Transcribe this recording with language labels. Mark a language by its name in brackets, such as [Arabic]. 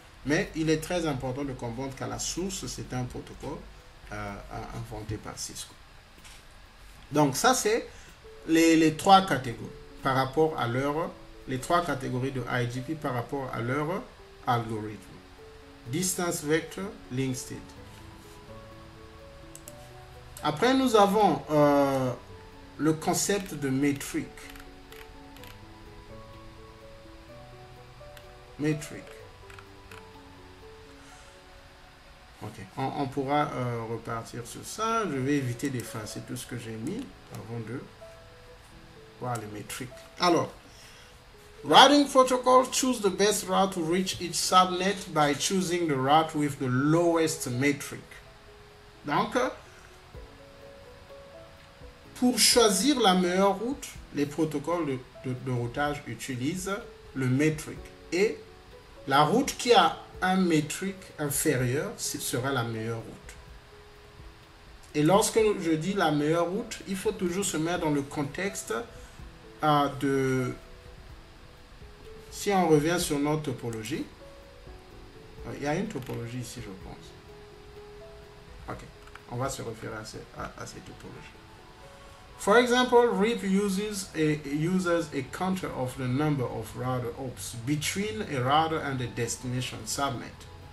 [French] Mais il est très important de comprendre qu'à la source, c'est un protocole inventé par Cisco. Donc, ça, c'est les trois catégories par rapport à les trois catégories de IGP par rapport à leur algorithme. [English] Distance vector, link state. [French] Après, nous avons le concept de métrique. Métrique. Ok, on pourra repartir sur ça. Je vais éviter d'effacer tout ce que j'ai mis avant de voir les métriques. [English] Alors, routing protocol choose the best route to reach each subnet by choosing the route with the lowest metric. [French] Donc, pour choisir la meilleure route, les protocoles de routage utilisent le metric. Et la route qui a un metric inférieur sera la meilleure route. Et lorsque je dis la meilleure route, il faut toujours se mettre dans le contexte de... Si on revient sur notre topologie, il y a une topologie ici, je pense. Ok, on va se référer à cette topologie. [English] For example, RIP uses a counter of the number of router hops between a router and a destination subnet.